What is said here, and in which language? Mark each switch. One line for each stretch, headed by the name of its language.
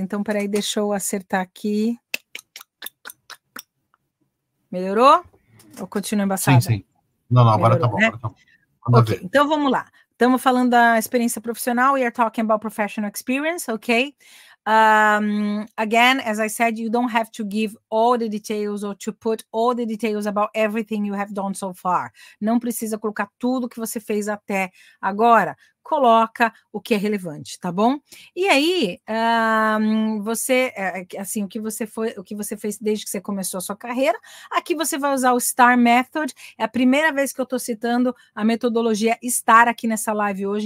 Portuguese: Então, peraí, deixa eu acertar aqui. Melhorou? Ou continua embaçada? Sim. Não, agora Melhorou, tá bom, né? agora tá bom. Ok, então vamos lá. Estamos falando da experiência profissional.
English: We are talking about professional experience, okay? Again, as I said, you don't have to give all the details or to put all the details about everything you have done so far.
Portuguese: Não precisa colocar tudo que você fez até agora. Coloca o que é relevante, tá bom? E aí, você, assim, o que você fez desde que você começou a sua carreira. Aqui você vai usar o STAR Method. É a primeira vez que eu estou citando a metodologia STAR aqui nessa live hoje.